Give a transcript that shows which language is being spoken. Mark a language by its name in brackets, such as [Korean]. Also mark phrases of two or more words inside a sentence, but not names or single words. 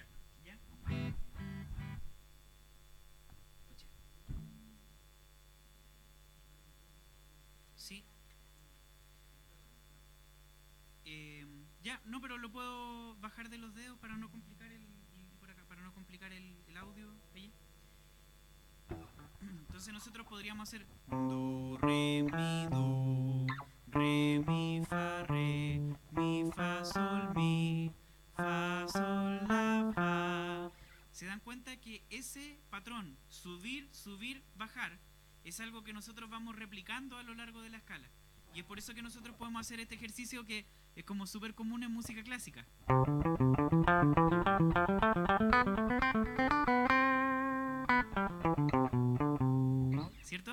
[Spanish] ¿Ya? Sí. Ya, no, pero lo puedo bajar de los dedos para no complicar por acá, para no complicar el audio. ¿Ahí? Entonces nosotros podríamos hacer do, re, mi, fa, sol, la, fa. ¿Se dan cuenta que ese patrón, subir, subir, bajar, es algo que nosotros vamos replicando a lo largo de la escala? Y es por eso que nosotros podemos hacer este ejercicio que es como súper común en música clásica. ¿Cierto?